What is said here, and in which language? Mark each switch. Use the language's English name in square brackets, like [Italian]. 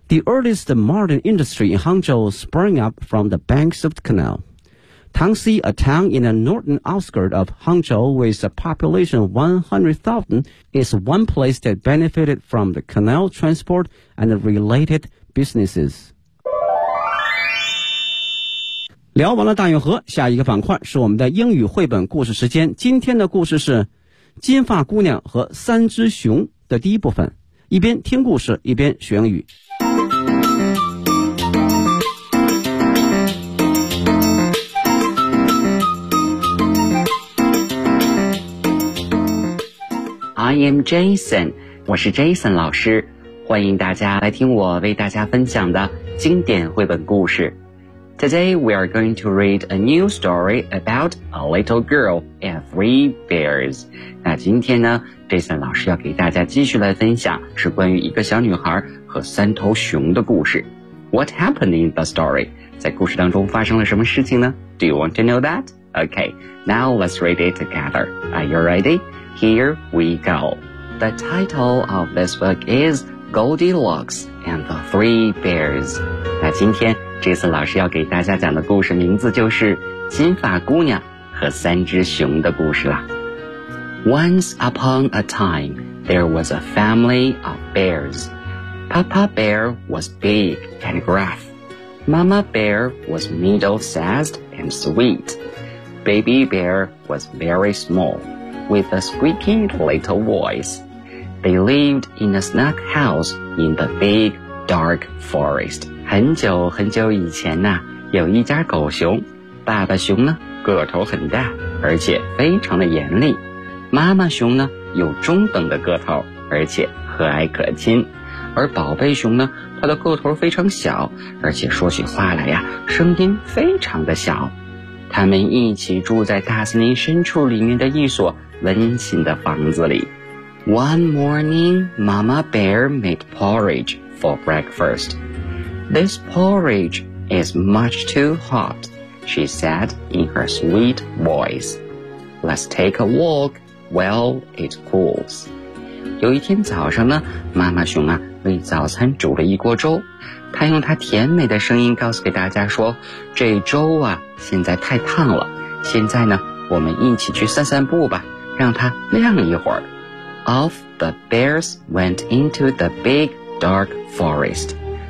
[English] The earliest modern industry in Hangzhou sprang up from the banks of the canal. Tangxi, a town in the northern outskirts of Hangzhou with a population of 100,000, is one place that benefited from the canal transport and the related businesses. [Chinese] 聊完了大运河，下一个板块是我们的英语绘本故事时间。今天的故事是《金发姑娘和三只熊》的第一部分。一边听故事，一边学英语。 [English] I am Jason， [Chinese] 我是 Jason 老师，欢迎大家来听我为大家分享的经典绘本故事。 [English] Today, we are going to read a new story about a little girl and three bears. [Chinese] 那今天呢 ,Jason 老师要给大家继续来分享是关于一个小女孩和三头熊的故事。 [English] What happened in the story? [Chinese] 在故事当中发生了什么事情呢 [English] ?Do you want to know that? Okay, now let's read it together. Are you ready? Here we go. The title of this book is Goldilocks and the Three Bears. [Chinese] 那今天Jason 老师要给大家讲的故事名字就是《金发姑娘和三只熊的故事》啦。 [English] Once upon a time, there was a family of bears. Papa Bear was big and gruff. Mama Bear was middle-sized and sweet. Baby Bear was very small, with a squeaky little voice. They lived in a snug house in the big, dark forest. [Chinese] 很久很久以前呢、啊、有一家狗熊，爸爸熊呢个头很大，而且非常的严厉，妈妈熊呢有中等的个头，而且和蔼可亲，而宝贝熊呢它的个头非常小，而且说起话来呀、啊、声音非常的小。他们一起住在大森林深处里面的一所温馨的房子里。 [English] One morning, Mama Bear made porridge for breakfast. This porridge is much too hot, she said in her sweet voice. Let's take a walk while it cools. [Chinese] 有一天早上呢，妈妈熊啊为早餐煮了一锅粥，她用她甜美的声音告诉给大家说，这粥啊现在太烫了，现在呢我们一起去散散步吧，让它晾一会儿。 [English] Off the bears went into the big dark forest.